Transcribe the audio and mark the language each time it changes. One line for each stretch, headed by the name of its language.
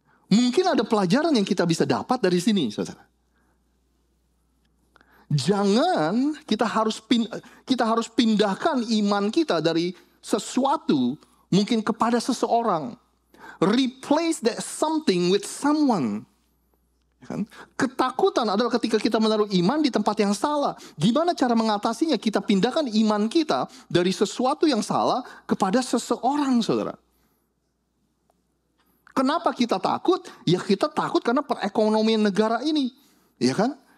Indonesian: Mungkin ada pelajaran yang kita bisa dapat dari sini saudara. Jangan kita harus pindahkan iman kita dari sesuatu mungkin kepada seseorang.
English: Replace that something with someone.
Indonesian: Ketakutan adalah ketika kita menaruh iman di tempat yang salah. Gimana cara mengatasinya? Kita pindahkan iman kita dari sesuatu yang salah kepada seseorang, saudara. Kenapa kita takut? Ya kita takut karena perekonomian negara ini. Ya kan?